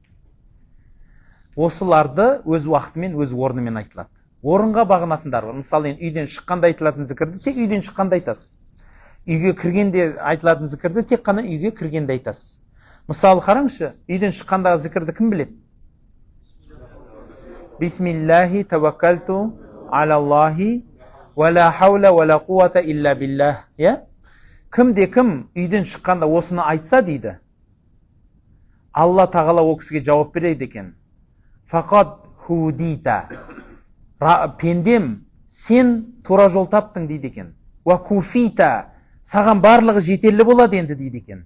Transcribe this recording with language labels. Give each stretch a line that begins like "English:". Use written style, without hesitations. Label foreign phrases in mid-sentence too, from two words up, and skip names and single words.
Kazakh: Осыларды өз уақытымен, өз орнымен айтылады. Орынға бағынатындар бар. Мысалы, үйден шыққанда айтылатын зікірді тек үйден шыққанда айтасыз. Үйге кіргенде айтылатын зікірді тек қана үйге кіргенде айтасыз. Мысалы, қараңызшы, үйден шыққандағы зікірді кім біледі?
Arabic: بسم الله توكلت على الله ولا حول ولا قوة إلا بالله.
Kazakh: Кімде кім үйден шыққанда осыны айтса дейді, Алла тағала ол кісіге жауап береді екен.
Arabic: فقد هديت,
Kazakh: пендем, сен тура жол таптың дейді екен.
Arabic: وكفيت,
Kazakh: саған барлығы жетерлі болады енді дейді екен.